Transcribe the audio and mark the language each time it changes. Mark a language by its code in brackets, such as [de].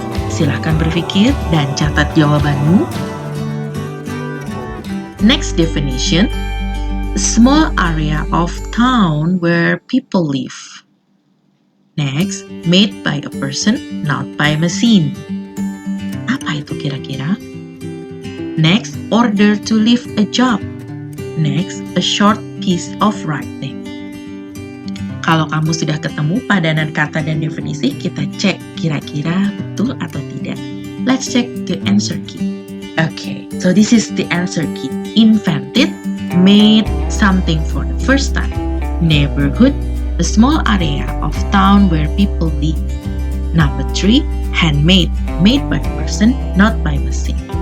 [id] Silahkan berpikir dan catat jawabanmu. [en] Next definition, a small area of town where people live. Next, made by a person, not by machine. [id] Apa itu kira-kira? [en] Next, order to leave a job. Next, a short piece of writing. [id] Kalau kamu sudah ketemu padanan kata dan definisi, kita cek kira-kira betul atau tidak. [en] Let's check the answer key. Okay, so this is the answer key. Invented, made something for the first time. Neighborhood, a small area of town where people live. Number 3, handmade, made by person, not by machine.